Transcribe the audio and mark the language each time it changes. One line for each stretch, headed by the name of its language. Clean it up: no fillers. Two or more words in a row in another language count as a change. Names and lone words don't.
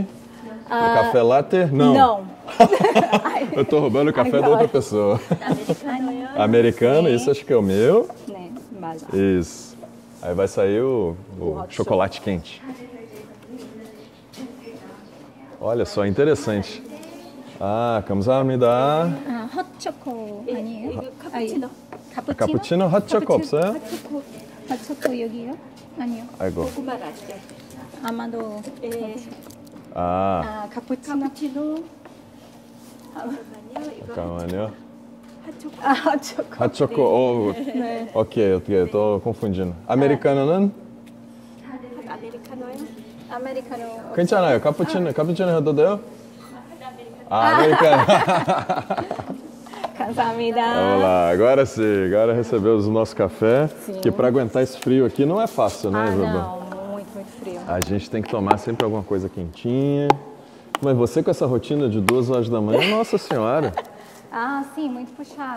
Portuguese: O café latte? Não. Eu estou roubando o café da outra pessoa. Americano, isso acho que é o meu. Isso. Aí vai sair o chocolate quente. Olha só, interessante.
Korean: 감사합니다.
English: hot choco
Korean: 아니에요? 카푸치노. 카푸치노
English: hot choco
Korean: 없어요?
English: hot choco
Korean: 여기요? 아니요. 아이고. 고구마 라떼. 아마도 카푸치노. 잠깐만요.
English: hot choco. hot choco.
Korean: 네.
Portuguese: Ok, tô confundindo.
Korean: americano는? 아메리카노요? 아메리카노. 괜찮아요. 카푸치노 해도 돼요? americano. 감사합니다.
Portuguese: Vamos lá, agora sim, agora recebemos o nosso café, Sim. que para aguentar esse frio aqui não é fácil, né, Isabel? Não, muito frio. A gente tem que tomar sempre alguma coisa quentinha. Mas você com essa rotina de 2 horas da manhã, nossa senhora. Sim, muito puxada.